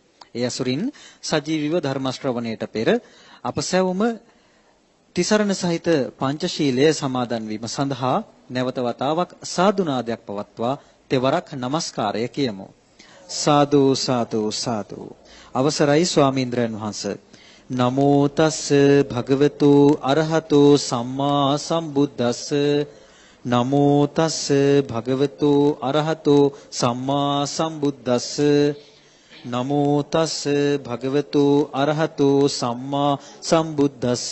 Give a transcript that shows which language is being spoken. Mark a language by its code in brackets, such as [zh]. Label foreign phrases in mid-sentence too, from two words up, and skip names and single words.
[si] ඒ අසුරින් සජීවීව ධර්ම ශ්‍රවණයට පෙර අප සැවොම තිසරණ සහිත පංචශීලය සමාදන් වීම සඳහා නැවත වතාවක් සාදුනාදයක් පවත්වා තෙවරක් নমස්කාරය කියමු. සාදු සාදු සාදු. අවසරයි ස්වාමීන්ද්‍රයන් වහන්සේ. [pi] නමෝ තස් භගවතු අරහතෝ සම්මා සම්බුද්දස්ස. නමෝ තස් භගවතු අරහතෝ සම්මා සම්බුද්දස්ස. නමෝ තස් භගවතු අරහතෝ සම්මා සම්බුද්දස්ස.